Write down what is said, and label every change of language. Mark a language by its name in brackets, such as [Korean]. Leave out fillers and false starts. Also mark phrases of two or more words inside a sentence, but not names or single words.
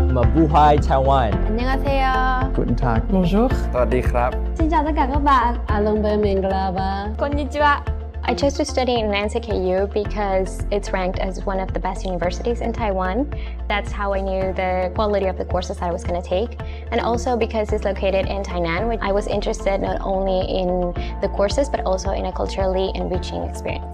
[Filipino] Mabuhay Taiwan. [Korean] 안녕하세요. [German] Guten Tag. [French] Bonjour. [Thai] สวัสดีครับ [Vietnamese] Xin chào tất cả các bạn. [Japanese] Konnichiwa. Konnichiwa. [English] I chose to study in NCKU because it's ranked as one of the best universities in Taiwan. That's how I knew the quality of the courses that I was going to take. And also because it's located in Tainan, which I was interested not only in the courses but also in a culturally enriching experience.